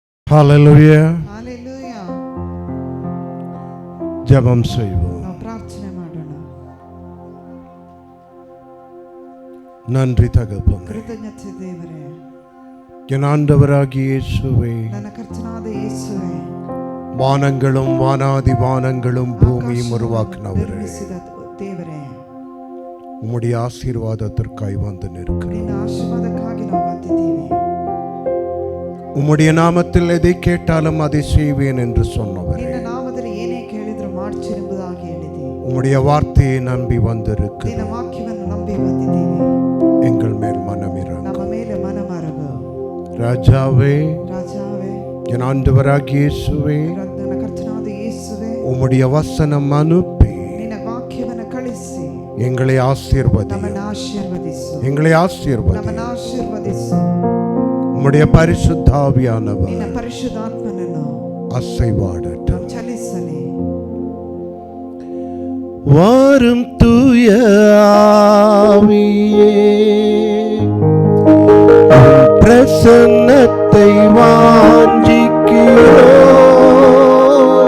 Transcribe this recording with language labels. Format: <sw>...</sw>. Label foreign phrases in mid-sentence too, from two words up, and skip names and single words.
<ta>ஹல்லேலூயா. ஹalleluya. ஜெபம் செய்வோம்.</ta> <kn>ನಾವು ಪ್ರಾರ್ಥನೆ ಮಾಡೋಣ.</kn> <ta>நன்றி தகப்பனே.</ta> <kn>ಕೃತಜ್ಞತೆ ದೇವರೇ.</kn> <ta>என் ஆண்டவராகிய இயேசுவே,</ta> <kn>ನನ್ನ ಕರ್ತನಾದ ಯೇಸುವೇ,</kn> <ta>வானங்களும் வானாதி வானங்களும் பூமியும் உருவாக்கினவரே,</ta> <kn>ದೇವರೇ,</kn> <ta>உம்முடைய ஆசீர்வாதத்திற்காய் வந்து நிற்கிறோம்.</ta> <kn>ನಿನ್ನ ಆಶೀರ್ವಾದಕ್ಕಾಗಿ ನಾವು ಬಂದಿದ್ದೇವೆ.</kn> <ta>உம்முடைய நாமத்தில் எதை கேட்டாலும் அதை செய்வேன் என்று சொன்னவரே,</ta> <kn>ನಿನ್ನ ನಾಮದಲ್ಲಿ ಏನೇ ಕೇಳಿದರೂ ಮಾಡ್ತೀನಿ ಎಂಬುದಾಗಿ ಹೇಳಿದೆ.</kn> <ta>உம்முடைய வார்த்தையை நம்பி வந்திருக்கிறோம்.</ta> <kn>ನಿನ್ನ ವಾಕ್ಯವನ್ನು ನಂಬಿ ಬಂದಿದ್ದೇವೆ.</kn> <ta>எங்கள் மேல் மனமிரங்கும்.</ta> <kn>ನಮ್ಮ ಮೇಲೆ ಮನಮಾರಗು.</kn> <ta>ராஜாவே,</ta> <kn>ರಾಜಾವೇ,</kn> <ta>என் ஆண்டவராகிய இயேசுவே,</ta> <kn>ನನ್ನ ಕರ್ತನಾದ ಯೇಸುವೇ,</kn> <ta>உம்முடைய வசனம் அனுப்பி</ta> <kn>ನಿನ್ನ ವಾಕ್ಯವನ್ನು ಕಳಿಸಿ</kn> <ta>எங்களை ஆசீர்வதி,</ta> <kn>ನಮ್ಮನ್ನು ಆಶೀರ್ವದಿಸು,</kn> <ta>எங்களை ஆசீர்வதி.</ta> <kn>ನಮ್ಮನ್ನು ಆಶೀರ್ವದಿಸು.</kn> <ta>உம்முடைய பரிசுத்த ஆவியானவர்</ta> <kn>ನಿನ್ನ ಪರಿಶುದ್ಧಾತ್ಮನನ್ನು</kn> <ta>அசைவாடட்டும்.</ta> <kn>ಚಲಿಸಲಿ.</kn> <ta>வாரும் தூய ஆவியே, உம் பிரசன்னத்தை வாஞ்சிக்கிறோம்.</ta>